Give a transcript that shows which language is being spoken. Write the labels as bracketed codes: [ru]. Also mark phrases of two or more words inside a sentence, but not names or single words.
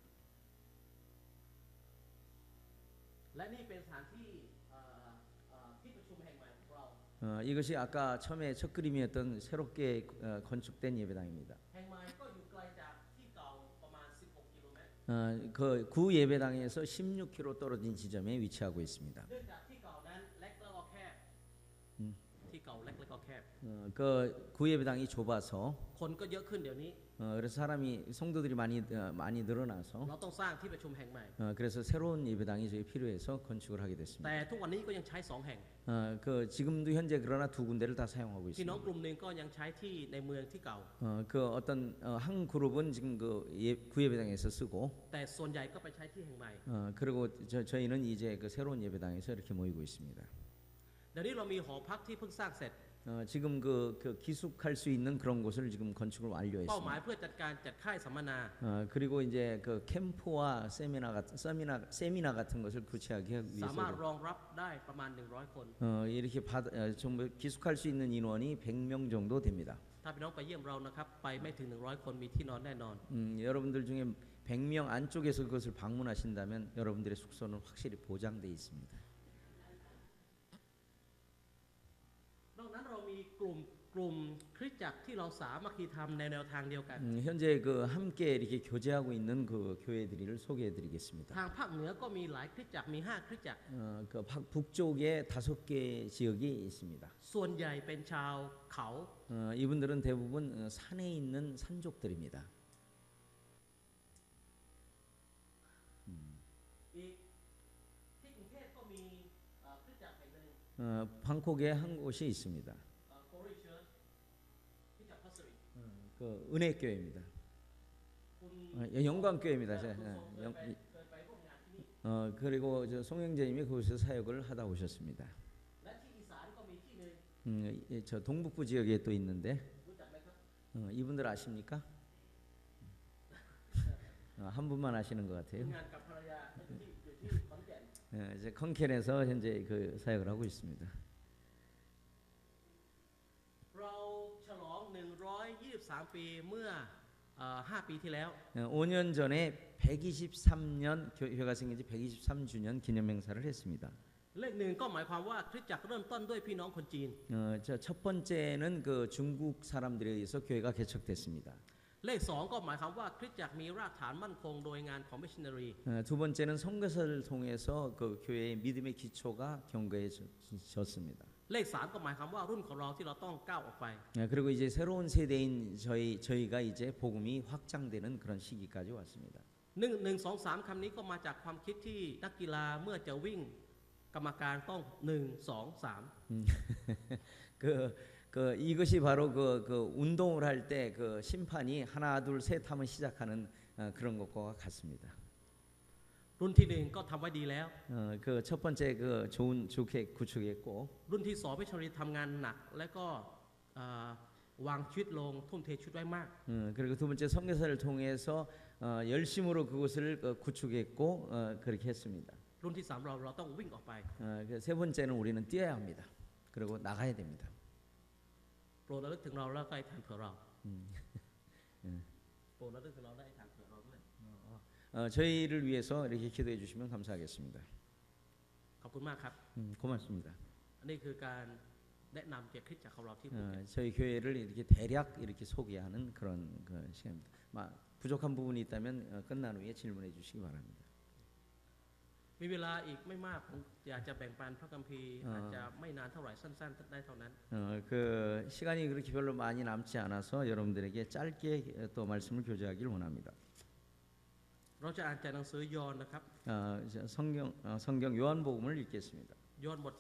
[th] และนี่เป็นสถานที่ที่ประชุมแห่งใหม่ของเรา [ko] 이것이 아까 처음에 첫 그림이었던 새롭게 건축된 예배당입니다. [th] แห่งใหม่ก็อยู่ไกลจากที่เก่าประมาณ16 กิโลเมตร [ko] 그 구 예배당에서 16km 떨어진 지점에 위치하고 있습니다. [th] เนื่องจากที่เก่านั้นเล็กแล้วก็แคบที่เก่าเล็กแล้วก็แคบ [ko] 그 구 예배당이 좁아서 [th] คนก็เยอะขึ้นเดี๋ยวนี้ [ko] 그래서 사람이 성도들이 많이 늘어나서 [th] เราต้องสร้างที่ประชุมแห่งใหม่ [ko] 그래서 새로운 예배당이 저희 필요해서 건축을 하게 [th] แต่ [ko] 됐습니다. [th] ทุกวันนี้ก็ยังใช้2 แห่ง [ko] 그 지금도 현재 그러나 두 군데를 다 사용하고 [th] พี่น้อง [ko] 있습니다. [th] กลุ่มหนึ่งก็ยังใช้ที่ในเมืองที่เก่า [ko] 그 어떤 한 그룹은 지금 그 구 예배당에서 쓰고 [th] แต่ส่วนใหญ่ก็ไปใช้ที่แห่งใหม่ [ko] 그리고 저희는 이제 그 새로운 예배당에서 이렇게 모이고 있습니다. [th] เดี๋ยวนี้เรามีหอพักที่เพิ่งสร้างเสร็จ [ko] 지금 그 기숙할 수 있는 그런 곳을 지금 건축을 [th] เป้าหมาย [ko] 완료했습니다. [th] เพื่อจัดการจัดค่ายสัมมนา [ko] 그리고 이제 그 캠프와 세미나 같은 것을 구체하게 하기 [th] สามารถ [ko] 위해서 [th] รองรับได้ประมาณ100 คน [ko] 이렇게 전부 기숙할 수 있는 인원이 100명 정도 됩니다. [th] ถ้าพี่น้องไปเยี่ยมเรานะครับไปไม่ถึง100 คนมีที่นอนแน่นอน [ko] 여러분들 중에 100명 안쪽에서 그것을 방문하신다면 여러분들의 숙소는 확실히 보장돼 있습니다. [th] นอกนั้นเรามีกลุ่มคริสตจักรที่เราสามัคคีธรรมในแนวทางเดียวกัน [ko] 현재 그 함께 이렇게 교제하고 있는 그 교회들을 소개해드리겠습니다. [th] ทางภาคเหนือก็มีหลายคริสตจักรมี5 คริสตจักร [ko] 그 북쪽에 5개 지역이 있습니다. [th] ส่วนใหญ่เป็นชาวเขา [ko] 이분들은 대부분 산에 있는 산족들입니다. [th] อีกที่กรุงเทพก็มีคริสตจักรแห่งหนึ่ง [ko] 방콕에 한 곳이 있습니다. [th] โกริเชิร์ชคริสตจักรพัสริ [ko] 그 은혜교회입니다. [th] คุณ [ko] 영광교회입니다. [th] เคยไปร่วมงานที่นี่ [ko] 그리고 저 송영재님이 그곳에서 사역을 하다 오셨습니다. [th] และที่อีสานก็มีที่หนึ่ง [ko] 저 동북부 지역에 또 있는데 [th] รู้จักไหมครับ [ko] 이분들 아십니까? 한 분만 아시는 것 같아요. [th] ทำงานกับภรรยาอยู่ที่ขอนแก่น [ko] 이제 컨켄에서 현재 그 사역을 하고 있습니다. [th] เราฉลอง123 ปีเมื่อ5 ปีที่แล้ว [ko] 5년 전에 123년 교회가 생긴 지 123주년 기념 행사를 했습니다. [th] เลขหนึ่งก็หมายความว่าคริสตจักรเริ่มต้นด้วยพี่น้องคนจีน [ko] 첫 번째는 그 중국 사람들에 의해서 교회가 개척됐습니다. [th] เลข2ก็หมายความว่าคริสตจักรมีรากฐานมั่นคงโดยงานของมิชชันนารี [ko] 두 번째는 선교사를 통해서 그 교회의 믿음의 기초가 견고해졌습니다. [th] เลข3ก็หมายความว่ารุ่นของเราที่เราต้องก้าวออกไป [ko] 그리고 이제 새로운 세대인 저희가 이제 복음이 확장되는 그런 시기까지 왔습니다. [th] 1 2 3 คำนี้ก็มาจากความคิดที่นักกีฬาเมื่อจะวิ่งกรรมการต้อง1 2 3 [ko] 이것이 바로 그 운동을 할 때 그 심판이 하나 둘 셋 하면 시작하는 그런 것과 같습니다. [th] รุ่นที่1ก็ทำไว้ดีแล้ว [ko] 그 첫 번째 그 좋게 구축했고 [th] รุ่นที่2มิชชันนารีทำงานหนักและก็วางชีวิตลงทุ่มเทชีวิตไว้มาก [ko] 그리고 두 번째 선교사를 통해서 열심으로 그것을 구축했고 그렇게 했습니다. [th] รุ่นที่3เราต้องวิ่งออกไป [ko] 세 번째는 우리는 뛰어야 합니다. 그리고 나가야 됩니다. [th] โปรรดระลึกถึงเราแล้วก็ให้ทานเผื่อเราโปรดระลึกถึงเราได้ให้ทานเผื่อเราด้วย [ko] 저희를 위해서 이렇게 기도해 주시면 감사하겠습니다. [th] ขอบคุณมากครับ [ko] 고맙습니다. [th] อันนี้คือการแนะนำเกี่ยวกับคริสตจักรของเราที่ภูเก็ต [ko] 저희 교회를 이렇게 대략 이렇게 소개하는 그런 그 시간입니다. 부족한 부분이 있다면 끝난 후에 질문해 주시기 바랍니다. [th] มีเวลาอีกไม่มากผมอยากจะแบ่งปันพระคัมภีร์อาจจะไม่นานเท่าไหร่สั้นๆได้เท่านั้น [ko] 그 시간이 그렇게 별로 많이 남지 않아서 여러분들에게 짧게 또 말씀을 교제하기를 원합니다. [th] เราจะอ่านจากหนังสือยอห์นนะครับ [ko] 성경 요한복음을 읽겠습니다. [th] ยอห์นบทที่